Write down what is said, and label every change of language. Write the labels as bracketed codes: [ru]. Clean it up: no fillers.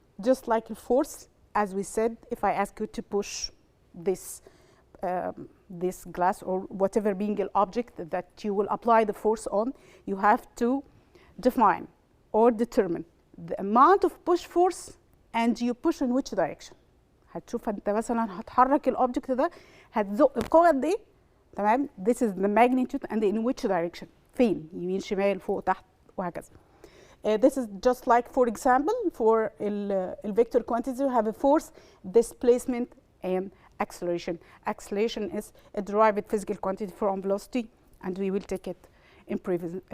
[en] Just like a force, as we said, if I ask you to push this glass or whatever being an object that you will apply the force on, you have to define or determine the amount of push force and you push in which direction. [ar] هتشوف انت مثلا هتحرك الاوبجكت ده هتزق بقوه قد ايه، تمام؟ [en] This is the magnitude and in which direction. [ar] فين؟ يمين شمال فوق تحت وهكذا. [en] This is just like, for example, for vector quantities, you have a force, displacement, and acceleration. Acceleration is a derived physical quantity from velocity, and we will take it in previous.